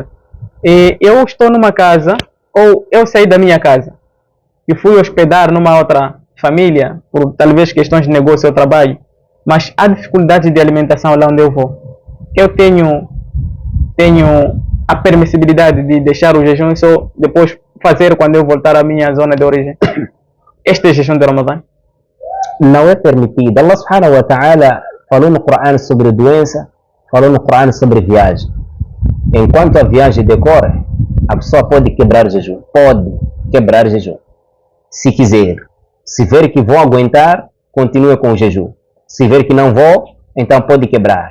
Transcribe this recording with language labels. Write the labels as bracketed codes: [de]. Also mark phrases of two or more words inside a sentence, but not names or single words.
[pt] Eu estou numa casa, ou eu saí da minha casa e fui hospedar numa outra família, por talvez questões de negócio ou trabalho, mas há dificuldade de alimentação lá onde eu vou. Eu tenho a permissibilidade de deixar o jejum e só depois fazer quando eu voltar à minha zona de origem. Este é jejum de Ramadã. Não é permitido. [ar] الله سبحانه وتعالى [pt] falou no Corão sobre doença, falou no Corão sobre viagem. Enquanto a viagem decorre, a pessoa pode quebrar jejum. Pode quebrar jejum. Se quiser. Se ver que vou aguentar, continue com o jejum. Se ver que não vou, então pode quebrar.